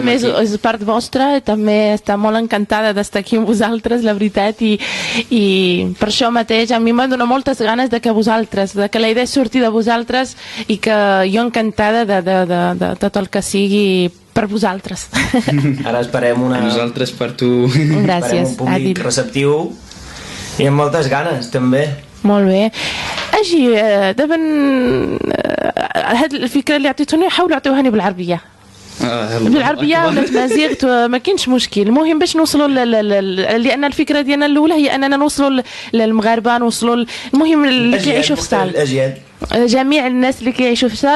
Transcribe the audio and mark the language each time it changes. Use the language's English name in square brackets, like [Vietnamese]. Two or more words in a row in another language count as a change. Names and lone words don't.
[Catalan] també és part vostra, també està molt encantada d'estar aquí amb vosaltres, la veritat, i per això mateix a mi m'ha donat moltes ganes de que la idea surti de vosaltres i que jo encantada de tot el que sigui per vosaltres. Ara esperem nosaltres per tu. Gràcies, un públic receptiu i amb moltes ganes també. molt bé. [Arabic] أجي دابا هاد الفكرة اللي عطيتوني حاولوا عطيوهاني بالعربية. بالعربية ولا تمازيغت ما كاينش مشكل. المهم باش نوصلوا لأن الفكرة ديالنا الأولى هي أننا نوصلوا للمغاربة، نوصلوا المهم اللي كيعيشوا في سال، جميع الناس اللي كيعيشوا في سال.